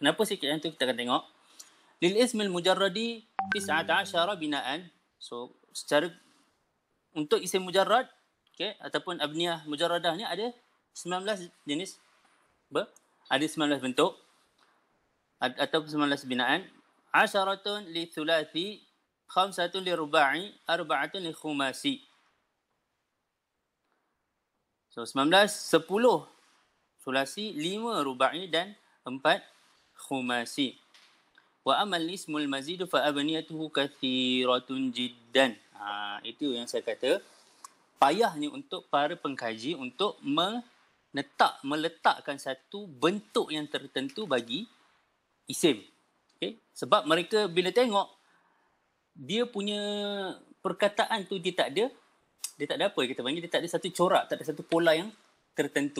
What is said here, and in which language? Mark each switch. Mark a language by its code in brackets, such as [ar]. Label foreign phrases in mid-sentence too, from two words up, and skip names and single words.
[ms] Kenapa sikit yang tu kita akan tengok. [ar] للاسم المجرد 19 بناء. [ms] So, secara untuk [ar] اسم مجرد, [ms] okay, ataupun [ar] أبنية مجردة [ms] ni ada 19 jenis. Ada 19 bentuk. Atau 19 binaan. [ar] 10 للثلاثي، 5 للرباعي، 4 للخماسي. [ms] So 19, 10 sulasi, 5 ruba'i dan 4 khumasi. [ar] وأما الاسم المزيد فأبنيته كثيرة جدا. [ms] Itu yang saya kata, payahnya untuk para pengkaji untuk meletakkan satu bentuk yang tertentu bagi isim. Okay? Sebab mereka bila tengok dia punya perkataan tu dia tak ada apa kita panggil, dia tak ada satu corak, tak ada satu pola yang tertentu.